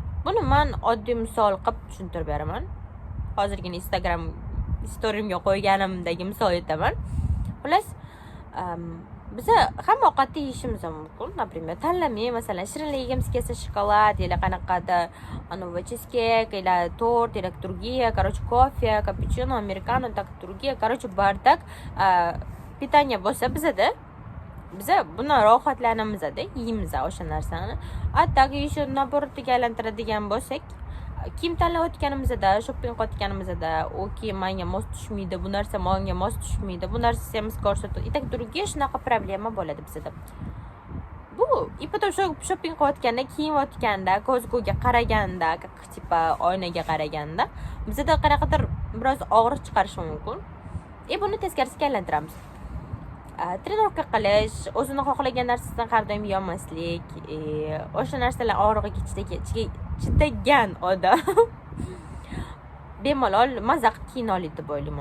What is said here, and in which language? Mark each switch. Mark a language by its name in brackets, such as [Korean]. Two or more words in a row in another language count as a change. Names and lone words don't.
[Uzbek] Buni men oddiy misol qilib tushuntirib beraman. Hozirgina Instagram storyimga qo'yganimdagi misol aytaman. Xullas, biz hamma ovqatni yeyishimiz mumkin. Например, tanlamay, masalan, shirinlik yegimiz kelsa shokolad, yoki qanaqadir cheesecake, yoki tort, yoki [Russian] другие, короче, кофе, капучино, американо, так другие, короче, бардак питания [Uzbek] bo'lsa bizda biz buni rohatlanamizda, yeymiz o'sha narsani. Attaki shu naborotga aylantiradigan bo'lsak, kiyim tanlayotganimizda, shopping qilayotganimizda, u kiyim menga mos tushmaydi, bu narsa menga mos tushmaydi, bu narsa semiz ko'rsatadi. [Russian] И так другие [Uzbek] shunaqa problema bo'ladi bizda. Bu потом shopping qilayotganda, kiyinayotganda, ko'zguga qaraganda, tipa oynaga qaraganda bizda qanaqadir biroz og'riq chiqarishi mumkin. Buni teskarisiga aylantiramiz. Trenirovka qilish, o'zini xohlagan narsasidan har doim yemaslik, o'sha narsalar og'rig'iga chidagan odam bemalol maza qilib kiyina oladi deb o'ylayman.